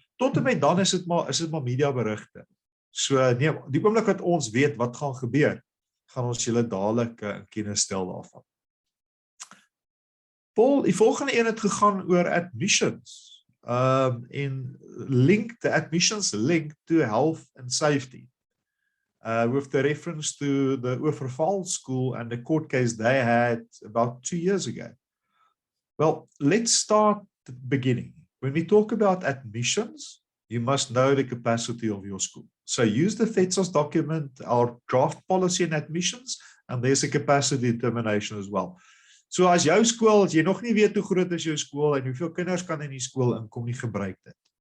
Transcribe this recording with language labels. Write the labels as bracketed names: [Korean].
[Afrikaans] Tot en met dan is dit maar media berigte. So nee, die oomblik wat ons weet wat gaan gebeur, gaan ons julle dadelik in kennis stel daarvan. Paul, die volgende een het gegaan oor admissions. [English] In the admissions linked to health and safety. With the reference to the Oorverval school and the court case they had about 2 years ago. Well, let's start at the beginning. When we talk about admissions, you must know the capacity of your school. So use the FEDSAS document, our draft policy and admissions, and there's a capacity determination as well. [Afrikaans] So as jou skool, as jy nog nie weet hoe groot is jou skool en hoeveel kinders kan in die skool inkom, nie gebruik dit.